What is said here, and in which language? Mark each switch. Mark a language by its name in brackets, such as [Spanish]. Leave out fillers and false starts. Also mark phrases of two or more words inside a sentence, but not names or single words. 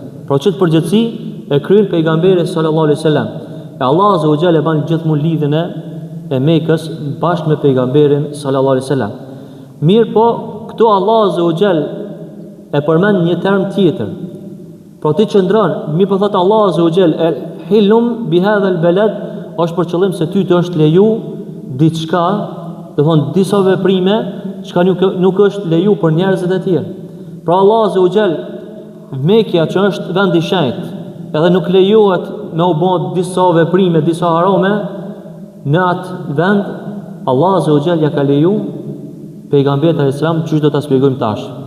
[Albanian] Pra që të përgjithësi e kryen pejgamberi [Arabic] صلى الله عليه وسلم. [Albanian] E Allah [Arabic] عز وجل [Albanian] e ban gjithmonë lidhjen e Mekës bashkë me pejgamberin [Arabic] صلى الله عليه وسلم. [Albanian] Mirë po, këtu Allah [Arabic] عز وجل [Albanian] e përmend një term tjetër. Pra ti qëndron, mirë po thot Allah [Arabic] عز وجل حل بهذا البلد, [Albanian] është për qëllim se ty të është leju diçka, do thonë disa veprime çka nuk është leju për njerëzit e tjerë. Pra Allah [Arabic] عز وجل [Albanian] Mekja që është vend i shenjtë, edhe nuk lejohet me u bë disa veprime, disa harame në atë vend, Allah [Arabic] عز وجل [Albanian] ja ka leju pejgamberit [Arabic] عليه السلام, [Albanian] çu do ta shpjegojmë tash.